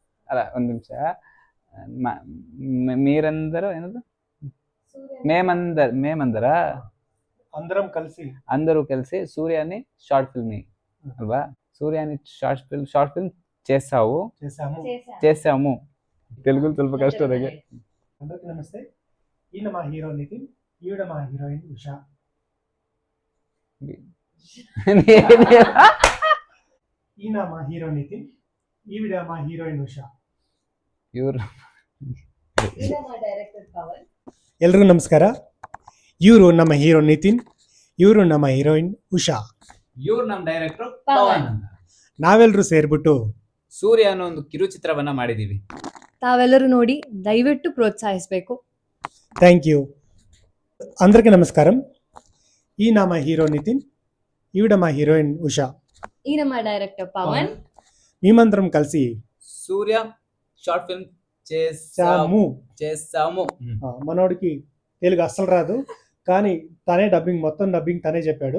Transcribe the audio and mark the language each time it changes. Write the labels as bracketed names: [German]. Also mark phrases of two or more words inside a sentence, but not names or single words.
[Kannada] ಅಲ್ಲ ಒಂದು ನಿಮಿಷ. [Telugu] మీరందరూ ಏನದು మేమందర అందరూ కలిసి సూర్యాని [English] short film [Telugu] అల్వా, సూర్యాని [English] short film [Telugu] చేసాము. [Kannada] తెలుగులో ಸ್ವಲ್ಪ కಷ್ಟ ನನಗೆ. [Telugu] అందరికీ నమస్తే. ఈయన మా హీరో నితిన్, ఈవిడ మా హీరోయిన్ ఉషా. ఈయన మా హీరో నితిన్, ఈవిడ మా హీరోయిన్ ఉషా. [Kannada] ಎಲ್ರಿಗೂ ನಮಸ್ಕಾರ. ಇವರು ನಮ್ಮ ಹೀರೋ ನಿತಿನ್, ಇವರು ನಮ್ಮ ಹೀರೋಯಿನ್ ಉಷಾ. ಇವ್ರು ನಮ್ಮ ಡೈರೆಕ್ಟರ್ ಪವನ್. ನಾವೆಲ್ಲರೂ ಸೇರ್ಬಿಟ್ಟು ಸೂರ್ಯ ಅನ್ನೋ ಒಂದು ಕಿರುಚಿತ್ರವನ್ನ ಮಾಡಿದೀವಿ. ತಾವೆಲ್ಲರೂ ನೋಡಿ ದಯವಿಟ್ಟು ಪ್ರೋತ್ಸಾಹಿಸಬೇಕು. [English] Thank you. [Telugu] అందరికీ నమస్కారం. ఈయన మా హీరో నితిన్, ఈవిడ మా హీరోయిన్ ఉషా. ఈయన మా డైరెక్టర్ పవన్. మేమందరం కలిసి సూర్య [English] short film [Telugu] చేసాము. మనోడికి తెలుగు అస్సలు రాదు, కానీ తనే మొత్తం డబ్బింగ్ తనే చెప్పాడు.